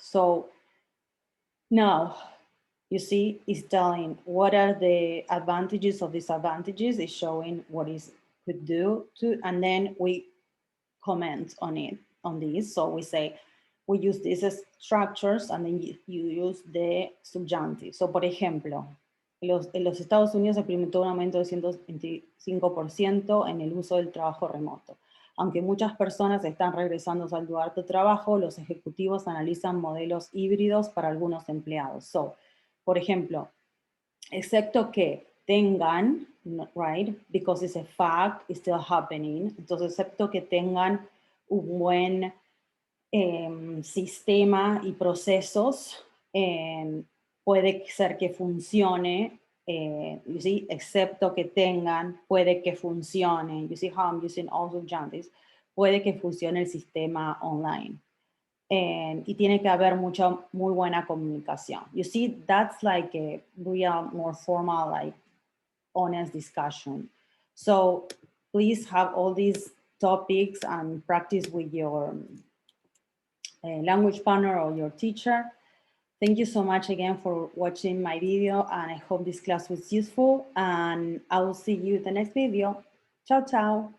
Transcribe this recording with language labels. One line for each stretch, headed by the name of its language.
English: So now, you see, it's telling what are the advantages or disadvantages, it's showing what it could do to, and then we comment on it, on this. So we say, we use these structures, and then you use the subjunctive.
Spanish: So, por ejemplo, en los Estados Unidos se experimentó un aumento de 125% en el uso del trabajo remoto. Aunque muchas personas están regresando al lugar de trabajo, los ejecutivos analizan modelos híbridos para algunos empleados.
English: So,
Spanish: por ejemplo, excepto que tengan,
English: right, because it's a fact, it's still happening.
Spanish: Entonces, excepto que tengan un buen sistema y procesos, puede ser que funcione
English: you see,
Spanish: excepto que tengan, puede que funcione.
English: You see how I'm using all subjunctives.
Spanish: Puede que funcione el sistema online. Y tiene que haber mucha, muy buena comunicación.
English: You see, that's like a real, more formal, like honest discussion. So please have all these topics and practice with your language partner or your teacher. Thank you so much again for watching my video, and I hope this class was useful, and I will see you in the next video. Ciao, ciao.